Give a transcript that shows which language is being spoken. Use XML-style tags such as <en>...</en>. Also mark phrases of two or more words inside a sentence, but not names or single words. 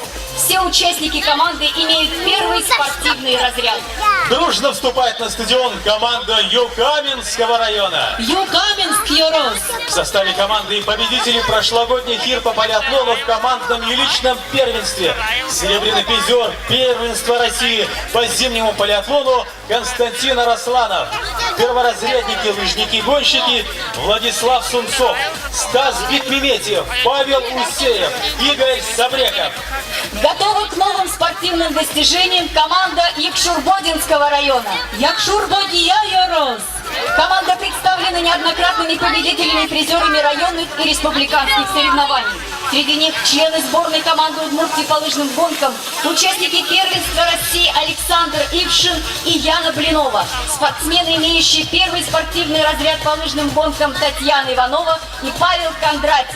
<ru>Все участники команды имеют первый спортивный разряд. Дружно вступает на стадион команда Юкаменского района. Юкаменск Йорос. В составе команды победители прошлогодний эфир по полиатлону в командном и личном первенстве. Серебряный призер первенства России по зимнему полиатлону Константин Арасланов. Перворазрядники, лыжники-гонщики Владислав Сунцов, Стас Бекмеметьев, Павел Усеев, Игорь Сабреков. Готова к новым спортивным достижениям команда Якшурбодинского района. Якшурбодия Йорос. Команда представлена неоднократными победителями и призерами районных и республиканских соревнований. Среди них члены сборной команды Удмуртии по лыжным гонкам, участники первенства России Александр Ившин и Яна Блинова, спортсмены, имеющие первый спортивный разряд по лыжным гонкам Татьяна Иванова и Павел Кондратьев.</ru>